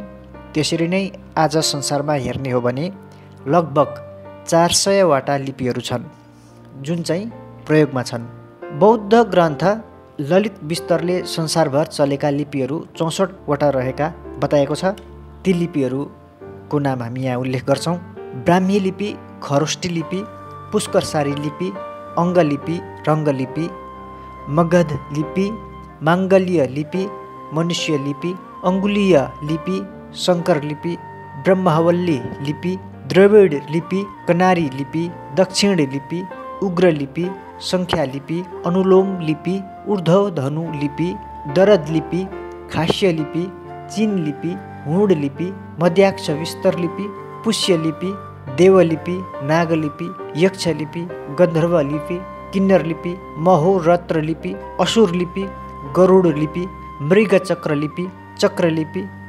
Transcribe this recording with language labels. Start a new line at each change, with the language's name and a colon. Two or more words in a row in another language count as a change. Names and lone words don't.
Nepali: त्यसरी नै आज संसारमा हेर्ने हो भने लगभग 400 वटा लिपिहरू छन् जुन चाहिँ प्रयोगमा छन्। बौद्ध ग्रन्थ ललित विस्तरले संसारभर चलेका लिपिहरू 64 वटा रहेका बताएको छ। ती लिपिहरूको नाम हामी यहाँ उल्लेख गर्छौँ। ब्राह्मी लिपि, खरोष्ठी लिपि, पुष्करसारी लिपि, अङ्गलिपि, रङ्गलिपि, मगध लिपि, माङ्गल्य लिपि, मनुष्य लिपि, अङ्गुलीय लिपि, शङ्कर लिपि, ब्रह्मवल्ली लिपि, द्रविड लिपि, कनारी लिपि, दक्षिण लिपि, उग्र लिपि, सङ्ख्या लिपि, अनुलोम लिपि, ऊर्ध्वधनु लिपि, दरद लिपि, खास्य लिपि, चीन लिपि, हुड लिपि, मध्याक्ष विस्तर लिपि, पुष्य लिपि, देवलिपि, नागलिपि, यक्ष लिपि, गन्धर्व लिपि, किन्नर लिपि, महोरत्र लिपि, असुर लिपि, गरुड लिपि, मृगचक्र लिपि, चक्र लिपि,